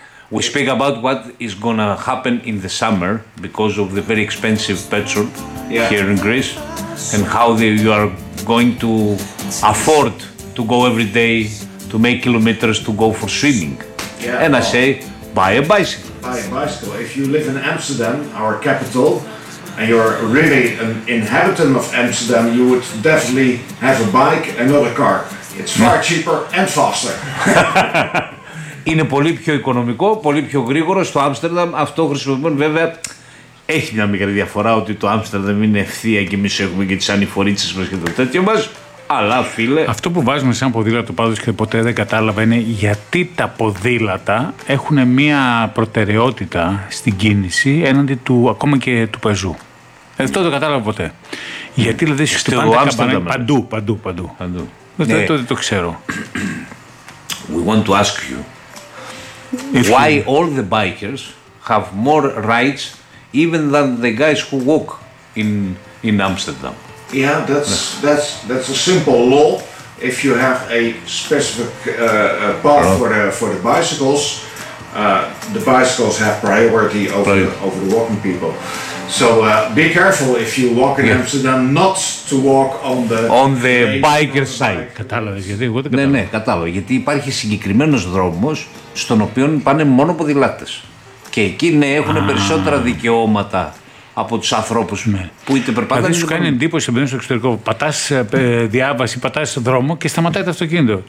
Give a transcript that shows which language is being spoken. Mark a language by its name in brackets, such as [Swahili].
[English] We speak about what is gonna happen in the summer because of the very expensive petrol here in Greece and how you are going to afford to go every day to make kilometers to go for swimming. Yeah, and I say, buy a bicycle. Buy a bicycle. If you live in Amsterdam, our capital, and you're really an inhabitant of Amsterdam, you would definitely have a bike and not a car. It's far cheaper and faster. [Greek] Είναι πολύ πιο οικονομικό, πολύ πιο γρήγορο στο Άμστερνταμ. Αυτό χρησιμοποιούν βέβαια. Έχει μια μικρή διαφορά ότι το Άμστερνταμ είναι ευθεία και εμείς έχουμε και τις ανηφορίτσες μας και το τέτοιο μας. Αλλά φίλε. Αυτό που βάζουμε σαν ποδήλατο πάντως και ποτέ δεν κατάλαβα είναι γιατί τα ποδήλατα έχουν μια προτεραιότητα στην κίνηση έναντι του ακόμα και του πεζού. Αυτό το κατάλαβα ποτέ. Γιατί δηλαδή στο Άμστερνταμ. Παντού. Δεν το ξέρω. [English] We want to ask you why all the bikers have more rights even than the guys who walk in Amsterdam. Yeah, that's a simple law. If you have a specific path for the bicycles, the bicycles have priority over the walking people. So be careful if you walk in Amsterdam, not to walk on the biker side. [Greek] Κατάλαβες γιατί εγώ δεν κατάλαβα. Ναι, κατάλαβα. Γιατί υπάρχει συγκεκριμένος δρόμος στον οποίο πάνε μόνο ποδηλάτες. Και εκεί ναι, έχουν περισσότερα δικαιώματα από τους ανθρώπους που είτε περπατάνε. Δηλαδή σου κάνει εντύπωση επειδή στο εξωτερικό πατάς διάβαση, πατάς δρόμο και σταματάει το αυτοκίνητο.